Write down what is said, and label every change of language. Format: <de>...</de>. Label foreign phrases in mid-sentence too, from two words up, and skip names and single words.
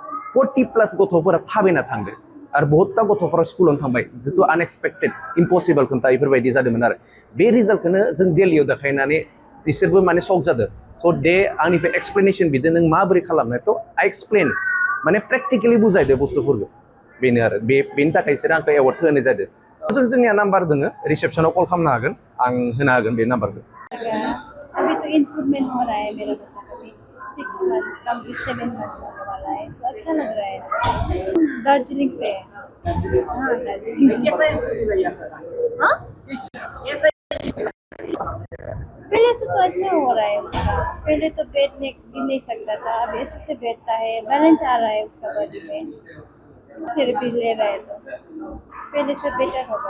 <brx>40+ गथ'फोरा थाबायना थांदों आरो बहुतथा गथ'फोरा स्कुलावनो थांबाय जितु</brx> <en>unexpected impossible</en> <brx>खोन्था बेफोरबायदि जादोंमोन आरो बे रिजाल्टखौनो जों दिल्लीयाव देखायनानै बिसोरबो माने शक जादों स' दे आंनिफ्राय एक्सप्लेनेसन बिदों नों माबोरै खालामनो थ'</brx> <en>I explain</en> <brx>माने प्रेक्टिकेलि बुजायदो बुस्थुफोरखौ बेनो आरो बेनि थाखाय बिसोर आंखौ एवार्ड होनाय जादों जोंनिया नाम्बार दङ रिसेपसनाव कल खालामनो हागोन आं होनो हागोन बे नाम्बारखौ</brx> <hi>अभी तो इम्प्रूवमेंट हो रहा है मेरा बच्चा का भी 6</hi> <en>month complete</en> <hi>7 मंथ होने वाला है तो अच्छा लग रहा है दार्जिलिंग से हाँ दार्जिलिंग से हाँ पहले से तो अच्छा हो रहा है उसका पहले तो बैठने भी नहीं सकता था अभी अच्छे से बैठता है बैलेंस आ रहा है उसका बॉडी में थेरेपी ले रहा है तो पहले से बेटर हो गया</hi>